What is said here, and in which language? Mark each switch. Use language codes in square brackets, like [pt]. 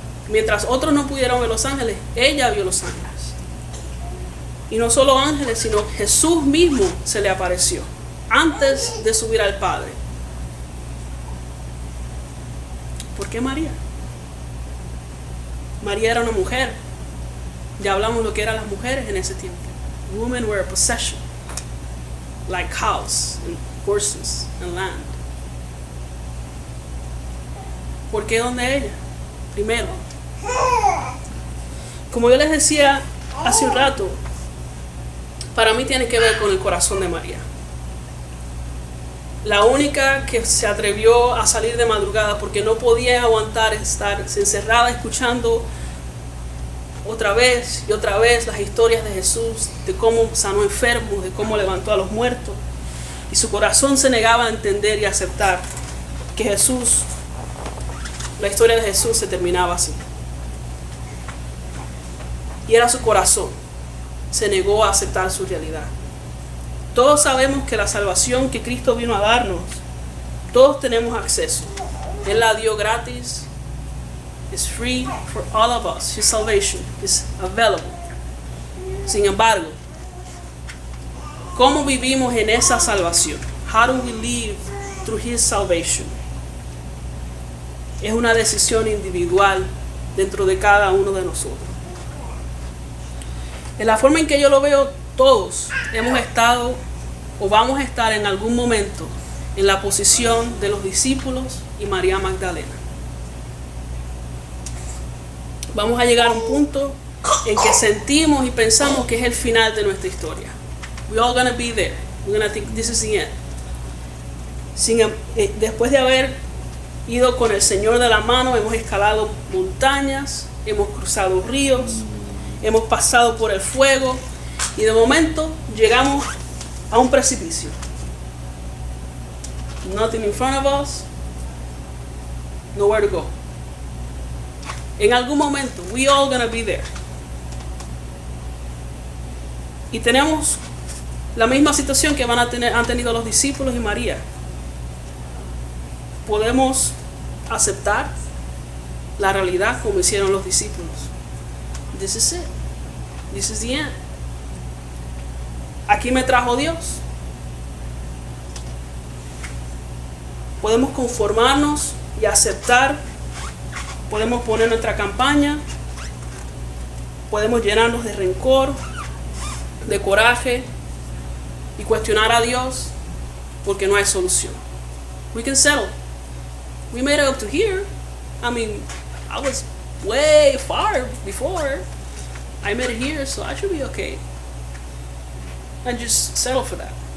[es] Mientras otros no pudieron ver los ángeles, ella vio los ángeles. Y no solo ángeles, sino Jesús mismo se le apareció antes de subir al Padre. ¿Por qué María? María era una mujer. Ya hablamos lo que eran las mujeres en ese tiempo. [en] Women were a possession, like cows and horses and land. [es] ¿Por qué donde ella? Primero, como yo les decía hace un rato, para mí tiene que ver con el corazón de María. La única que se atrevió a salir de madrugada porque no podía aguantar estar encerrada escuchando otra vez y otra vez las historias de Jesús, de cómo sanó enfermos, de cómo levantó a los muertos. Y su corazón se negaba a entender y a aceptar que Jesús, la historia de Jesús se terminaba así. Y era su corazón. Se negó a aceptar su realidad. Todos sabemos que la salvación que Cristo vino a darnos, todos tenemos acceso. Él la dio gratis. [en] It's free for all of us. His salvation is available. [es] Sin embargo, ¿cómo vivimos en esa salvación? [en] How do we live through His salvation? [es] Es una decisión individual dentro de cada uno de nosotros. En la forma en que yo lo veo, todos hemos estado o vamos a estar en algún momento en la posición de los discípulos y María Magdalena. Vamos a llegar a un punto en que sentimos y pensamos que es el final de nuestra historia. [en] We're all gonna be there. We're gonna think this is the end. [es] Después de haber ido con el Señor de la mano, hemos escalado montañas, hemos cruzado ríos, hemos pasado por el fuego y de momento llegamos a un precipicio. [en] Nothing in front of us, nowhere to go. [es] En algún momento, [en] we all gonna be there. [es] Y tenemos la misma situación que han tenido los discípulos y María. Podemos aceptar la realidad como hicieron los discípulos. [en] This is it. This is the end. [es] Aquí me trajo Dios. Podemos conformarnos y aceptar. Podemos poner nuestra campaña. Podemos llenarnos de rencor, de coraje y cuestionar a Dios porque no hay solución. [en] We can settle. We made it up to here. I mean, I was way far before. I made it here, so I should be okay. And just settle for that.